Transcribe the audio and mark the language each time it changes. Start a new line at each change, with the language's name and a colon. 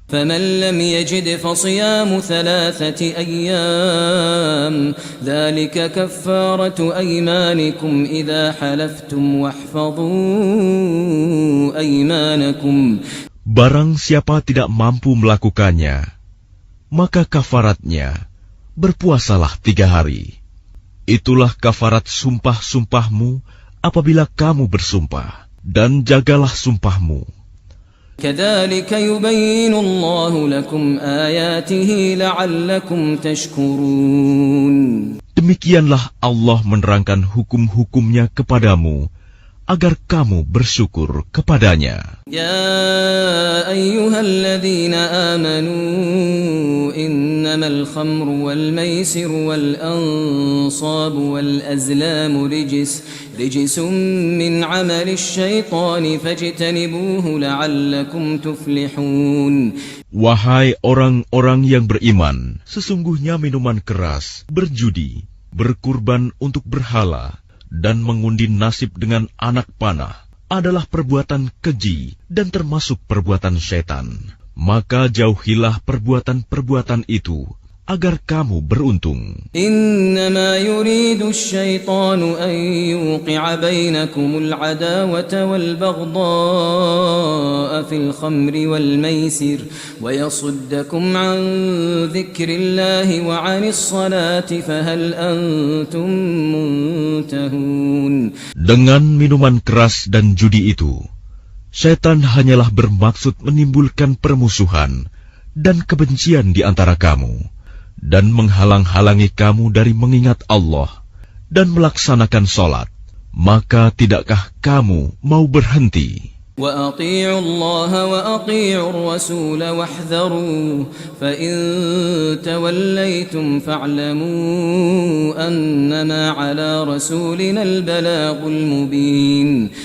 Arabic: فمن لم يجد فصيام 3 أيام ذلك كفارة أيمانكم إذا حلفتم واحفظوا أيمانكم.
Indonesian: Barang siapa tidak mampu melakukannya, maka kafaratnya, berpuasalah 3 hari. Itulah kafarat sumpah-sumpahmu apabila kamu bersumpah, dan jagalah sumpahmu.
Arabic: كذلك يبين الله لكم آياته لعلكم تشكرون.
Indonesian: Demikianlah Allah menerangkan hukum-hukumnya kepadamu, agar kamu bersyukur kepadanya.
Arabic: يا أيها الذين آمنوا إنما الخمر والميسر والأنصاب والأزلام رجس من عمل الشيطان فاجتنبوه لعلكم تفلحون.
Indonesian: Wahai orang-orang yang beriman, sesungguhnya minuman keras, berjudi, berkurban untuk berhala, dan mengundi nasib dengan anak panah adalah perbuatan keji dan termasuk perbuatan syaitan. Maka jauhilah perbuatan-perbuatan itu, agar kamu beruntung.
Arabic: إنما يريد الشيطان أن يوقع بينكم العداوة والبغضاء في الخمر والميسر ويصدكم عن ذكر الله وعن الصلاة فهل أنتم منتهون.
Indonesian: Dengan minuman keras dan judi itu, syaitan hanyalah bermaksud menimbulkan permusuhan dan kebencian di antara kamu, dan menghalang-halangi kamu dari mengingat Allah dan melaksanakan sholat. Maka tidakkah kamu mau berhenti?
Arabic: وأطيعوا الله وأطيعوا الرسول واحذروا فإن توليتم فاعلموا أنما على رسولنا البلاغ المبين.